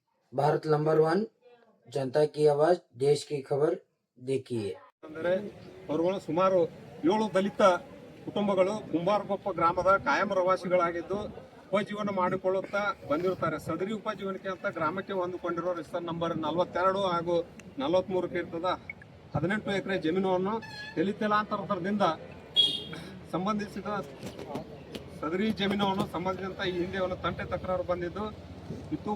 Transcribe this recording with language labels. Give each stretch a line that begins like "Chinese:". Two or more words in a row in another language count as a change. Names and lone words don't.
Hindi: भारत नंबर 1, जनता की आवाज, देश की खबर देखिए।
Kannada: ಅಂದರೆ ಅವರುಗಳು ಸುಮಾರು 7 ದಲಿತ ಕುಟುಂಬಗಳು ಕುಂಬಾರಕೊಪ್ಪ ಗ್ರಾಮದ ಕಾಯಂ ಪ್ರವಾಸಿಗಳಾಗಿದ್ದು ಉಪಜೀವನ ಮಾಡಿಕೊಳ್ಳುತ್ತಾ ಬಂದಿರುತ್ತಾರೆ. ಸದರಿ ಉಪಜೀವನಕ್ಕೆ ಅಂತ ಗ್ರಾಮಕ್ಕೆ ಹೊಂದಿಕೊಂಡಿರೋ ರಿಜಿಸ್ಟರ್ ನಂಬರ್ 42 ಹಾಗೂ 43 ಇರ್ತದ 18 ಎಕರೆ ಜಮೀನನ್ನು ತಲೆತಲಾಂತರದಿಂದ ಸಂಬಂಧಿಸಿದ ಸದರಿ ಜಮೀನನ್ನು ಸಂಬಂಧಿಸಿದಂತ ಈ ಹಿಂದೆ ಒಂದು ತಂಟೆ ತಕರಾರು ಬಂದಿದ್ದು ಇತ್ತು.